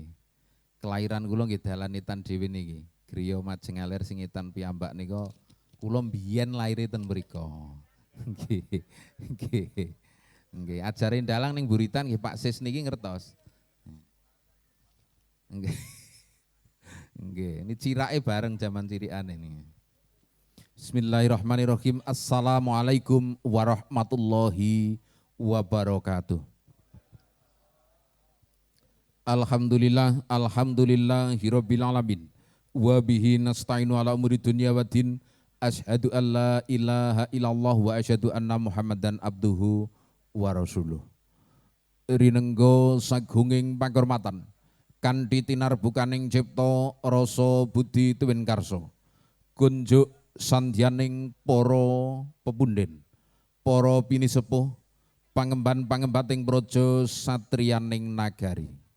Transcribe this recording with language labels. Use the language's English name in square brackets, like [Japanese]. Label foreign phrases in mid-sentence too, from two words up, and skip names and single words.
[Javanese] Kelahiran kula nggih dalan Nitan dhewe niki. Griya Majengaler sing Nitan piyambak nika kula mbiyen laire ten mriku. Nggih. Nggih. Nggih, ajare dalang ning Buritan nggih Pak Sis niki ngertos. Nggih. Nggih, ini cirake bareng zaman cirikane niki. [Arabic] بسم الله الرحمن الرحيم. السلام عليكم ورحمة الله وبركاته. الحمد لله، الحمد لله رب العالمين. وبه نستعين على أمور الدنيا والدين. أشهد أن لا إله إلا الله وأشهد أن محمدا عبده ورسوله. [Javanese] Rinengga sagunging pangurmatan kanthi tinarbukaning cipta rasa budi tuwin karsa. Kunjuk sandyaning para pepunden, para pinisepuh, pangemban-pangembating praja satriyaning nagari.